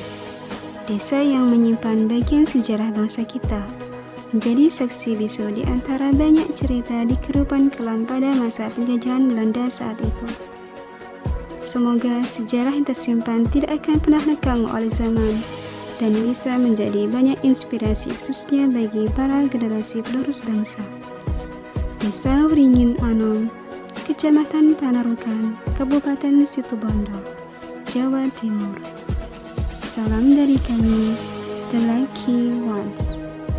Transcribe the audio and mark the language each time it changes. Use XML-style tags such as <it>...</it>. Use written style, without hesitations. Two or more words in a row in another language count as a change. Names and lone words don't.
<id>Desa yang menyimpan bagian sejarah bangsa kita, menjadi saksi bisu di antara banyak cerita di kehidupan kelam pada masa penjajahan Belanda saat itu. Semoga sejarah yang tersimpan tidak akan pernah lekang oleh zaman dan bisa menjadi banyak inspirasi khususnya bagi para generasi penerus bangsa. Desa Wringin Anom, Kecamatan Panarukan, Kabupaten Situbondo, Jawa Timur. Salam dari kami, The Lucky Ones.</id>